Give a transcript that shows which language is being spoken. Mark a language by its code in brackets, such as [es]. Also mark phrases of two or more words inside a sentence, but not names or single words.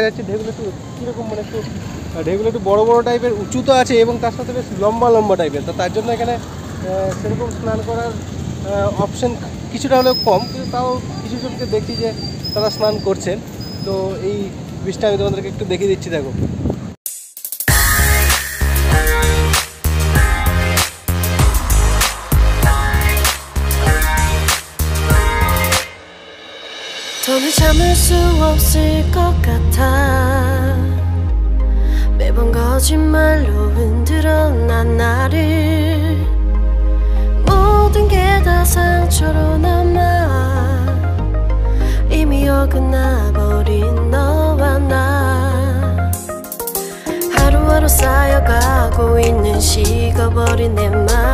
[bn] যাচ্ছে, ঢেউগুলো একটু কীরকম মানে ঢেউগুলো একটু বড় বড় টাইপের, উঁচু তো আছে এবং তার সাথে বেশ লম্বা লম্বা টাইপের। তো তার জন্য এখানে সেরকম স্নান করার অপশন কিছুটা হলেও কম, কিন্তু তাও কিছু জনকে দেখি যে তারা স্নান করছেন। তো এই বিষটা আমি তোমাদেরকে একটু দেখিয়ে দিচ্ছি। দেখো, [ko] 더는 참을 수 없을 것 같아 매번 거짓말로 흔들어 난 나를 모든 게 다 상처로 남아 이미 어긋나버린 너와 나 하루하루 쌓여가고 있는 식어버린 내 맘